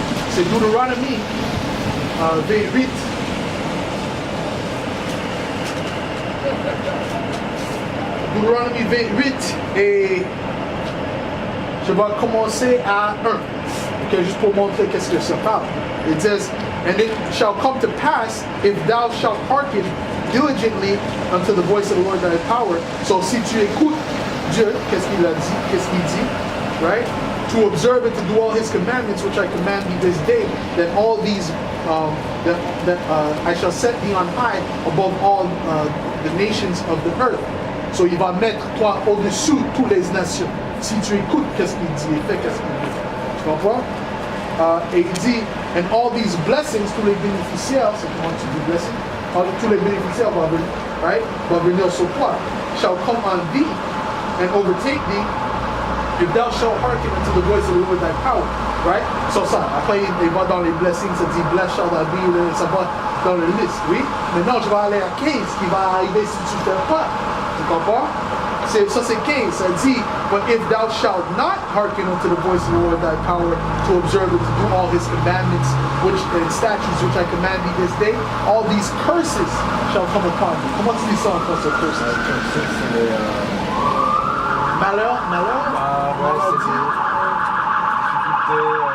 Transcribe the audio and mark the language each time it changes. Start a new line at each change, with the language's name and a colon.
French: C'est Deutéronomie 28. Deutéronomie 28 et je vais commencer à 1. Okay, juste pour montrer qu'est-ce que ça parle.
English: It says, and it shall come to pass if thou shalt hearken diligently unto the voice of the Lord thy power.
French: So si tu écoutes Dieu, qu'est-ce qu'il a dit, qu'est-ce qu'il dit, right?
English: To observe and to do all his commandments which I command thee this day, that all these I shall set thee on high above all the nations of the earth.
French: So il va mettre toi au-dessus de toutes les nations. Si tu écoutes qu'est-ce qu'il dit et fais qu'est-ce qu'il dit. Tu comprends? Et il dit,
English: and all these blessings,
French: tous les bénéficiaires, c'est comment tu dis blessing? Tous les bénéficiaires vont venir sur toi.
English: Shall come on thee and overtake thee if thou shalt hearken unto the voice of the Lord thy power. Right?
French: So ça, après il va dans les blessings, ça dit
English: blessed shall thou be,
French: ça va dans la liste, oui? Maintenant je vais aller à 15 qui va arriver si tu ne fais pas. Tu comprends? Ça c'est 15. Ça dit,
English: but if thou shalt not hearken unto the voice of the Lord thy power to observe and to do all his commandments which and statutes which I command thee this day, all these curses shall come upon thee.
French: Comment tu dis ça en français, curses? C'est les... Malheur? Ah ouais, c'est des difficultés...